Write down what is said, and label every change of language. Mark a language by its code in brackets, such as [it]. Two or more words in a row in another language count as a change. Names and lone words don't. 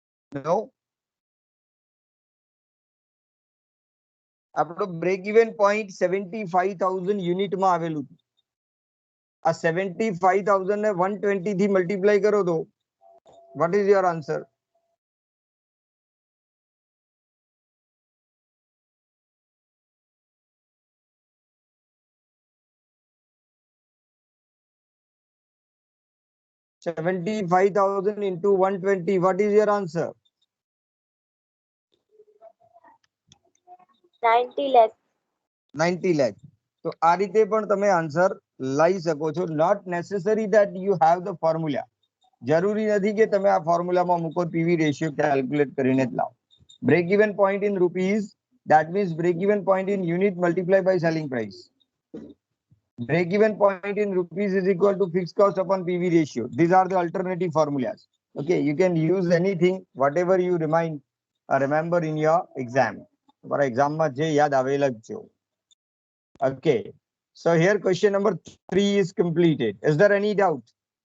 [en] No. [gu] આપણો [en] break even point [gu] 75,000 યુનિટમાં આવેલું હતું. આ 75,000 ને 120 થી મલ્ટીપ્લાય કરો તો [en] what is your answer? $75,000 into 120. What is your answer? 90 lakh. 90 lakh. [gu] તો આ રીતે પણ તમે આન્સર લઈ શકો છો. [en] not necessary that you have the formula. [gu] જરૂરી નથી કે તમે આ ફોર્મ્યુલામાં મૂકો [en] PV ratio [gu] કેલ્ક્યુલેટ કરીને જ લાવો. [en] break even point in rupees, that means break even point in unit multiplied by selling price. Break even point in rupees is equal to fixed cost upon PV ratio. These are the alternative formulas. Okay, you can use anything, whatever you remember in your exam. For exam [gu] માં જે યાદ આવેલા જ છે. [en] Okay, so here question number 3 is completed. Is there any doubt?